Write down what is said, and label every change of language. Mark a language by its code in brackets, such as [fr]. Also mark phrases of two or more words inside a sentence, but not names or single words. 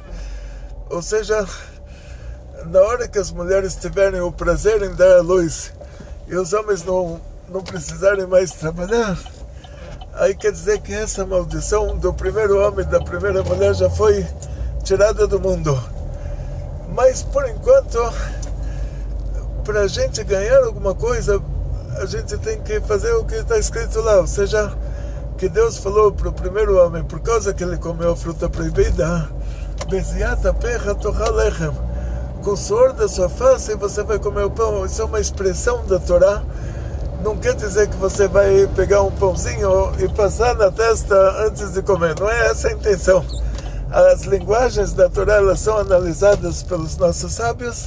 [pt] Ou seja, na hora que as mulheres tiverem o prazer em dar à luz e os homens não precisarem mais trabalhar, aí quer dizer que essa maldição do primeiro homem e da primeira mulher já foi tirada do mundo. Mas por enquanto, para a gente ganhar alguma coisa, a gente tem que fazer o que está escrito lá. Ou seja, que Deus falou para o primeiro homem, por causa que ele comeu a fruta proibida, [he] בזעת אפיך תאכל לחם, [pt] com o suor da sua face você vai comer o pão. Isso é uma expressão da Torá. Não quer dizer que você vai pegar um pãozinho e passar na testa antes de comer. Não é essa a intenção. As linguagens da Torá, elas são analisadas pelos nossos sábios.